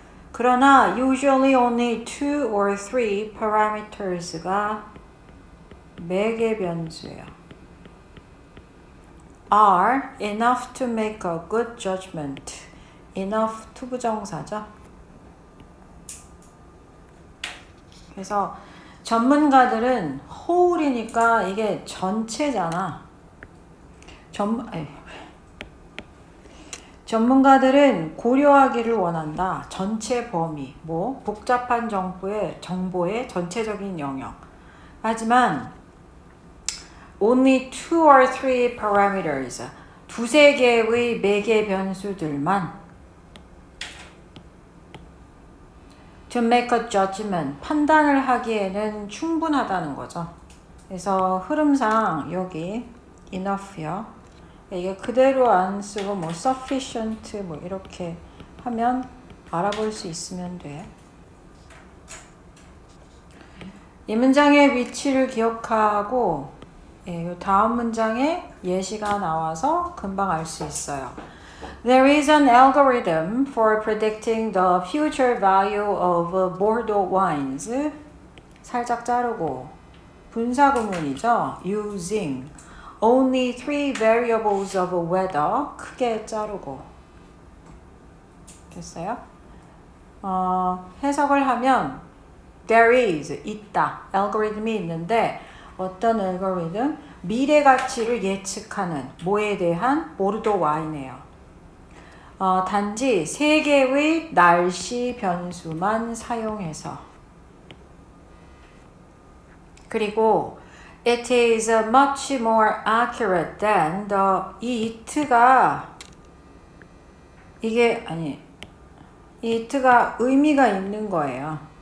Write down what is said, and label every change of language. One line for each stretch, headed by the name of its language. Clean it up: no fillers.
Korean: 그러나
English: usually only 2 or 3 parameters가
Korean: 매개 변수예요.
English: are enough to make a good judgment.
Korean: enough to 부정사죠. 그래서 전문가들은 whole이니까 이게 전체잖아. 전문가들은 고려하기를 원한다. 전체 범위, 복잡한 정보의 전체적인 영역. 하지만
English: only 2 or 3 parameters,
Korean: 두세 개의 매개 변수들만
English: to make a judgment,
Korean: 판단을 하기에는 충분하다는 거죠. 그래서 흐름상 여기 enough요. 이게 그대로 안 쓰고 sufficient 이렇게 하면 알아볼 수 있으면 돼. 이 문장의 위치를 기억하고 이 다음 문장에 예시가 나와서 금방 알 수 있어요.
English: There is an algorithm for predicting the future value of Bordeaux wines.
Korean: 살짝 자르고 분사구문이죠.
English: using only three variables of weather
Korean: 크게 자르고 됐어요? 해석을 하면
English: there is
Korean: 있다 알고리즘이 있는데 어떤 알고리즘? 미래 가치를 예측하는 뭐에 대한 모르도 Y네요. 단지 세 개의 날씨 변수만 사용해서 그리고
English: it is much more accurate than
Korean: 이 it가 이 it가 의미가 있는 거예요.